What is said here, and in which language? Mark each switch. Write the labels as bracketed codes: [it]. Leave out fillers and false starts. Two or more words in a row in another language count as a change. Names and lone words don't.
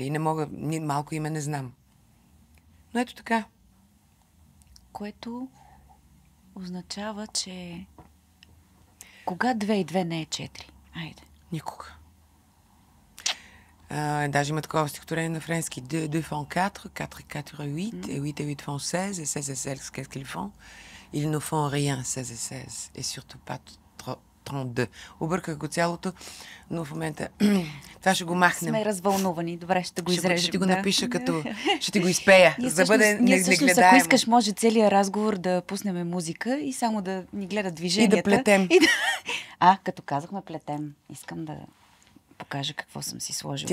[bg] И не мога, малко име не знам. Но ето така. Което означава, че кога 2 и 2 не е 4? Айде. Никога. Даже има такова стихотворение на френски. [fr] 2 font 4, 4 et 4 8, et 8 et 8 font 16, et 16 et 16, qu'est-ce qu'ils font? Ils ne font rien, 16 et 16, et surtout pas entendre. [bg] Обърках го цялото, но в момента това ще го махнем. Сме развълнувани. Добре, ще го изрежем. Ще ти го напиша като... Ще ти го изпея, за да бъде негледаемо. Ако искаш, може целият разговор да пуснем музика и само да ни гледат движенията. И да плетем. Като казахме плетем, искам да покажа какво съм си сложила.